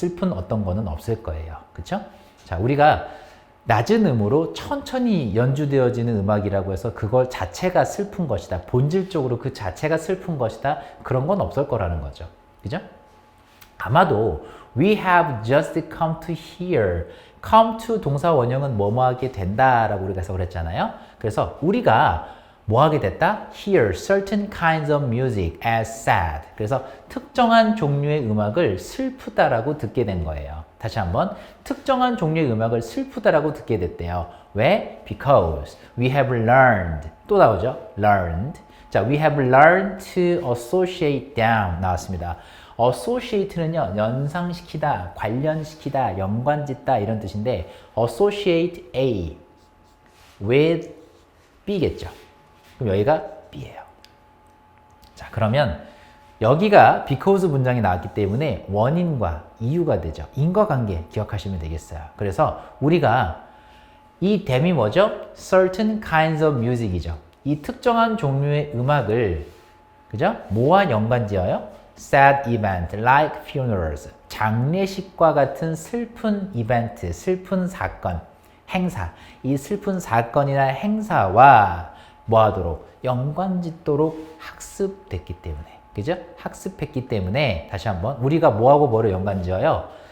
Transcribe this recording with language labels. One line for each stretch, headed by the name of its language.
Korean: 슬픈 어떤 거는 없을 거예요. 그쵸? 자, 우리가 낮은 음으로 천천히 연주되어지는 음악이라고 해서 그걸 자체가 슬픈 것이다. 본질적으로 그 자체가 슬픈 것이다. 그런 건 없을 거라는 거죠. 그죠? 아마도
English: we have just come to here.
Korean: come to 동사 원형은 뭐뭐 하게 된다라고 우리가 해석을 했잖아요. 그래서 우리가 뭐 하게 됐다?
English: hear certain kinds of music as sad.
Korean: 그래서 특정한 종류의 음악을 슬프다라고 듣게 된 거예요. 다시 한번, 특정한 종류의 음악을 슬프다라고 듣게 됐대요. 왜?
English: Because we have learned.
Korean: 또 나오죠? learned.
English: 자, we have learned to associate them
Korean: 나왔습니다. associate는요, 연상시키다, 관련시키다, 연관짓다 이런 뜻인데
English: associate A with B
Korean: 겠죠. 그럼 여기가 B예요. 자, 그러면 여기가 because 문장이 나왔기 때문에 원인과 이유가 되죠. 인과관계 기억하시면 되겠어요. 그래서 우리가 이 them이 뭐죠?
English: certain kinds of music이죠.
Korean: 이 특정한 종류의 음악을 그죠? 뭐와 연관지어요?
English: sad event like funerals.
Korean: 장례식과 같은 슬픈 이벤트, 슬픈 사건, 행사. 이 슬픈 사건이나 행사와 뭐하도록? 연관짓도록 학습됐기 때문에. 그죠? 학습했기 때문에 다시 한번 우리가 뭐하고 뭐를 연관지어요?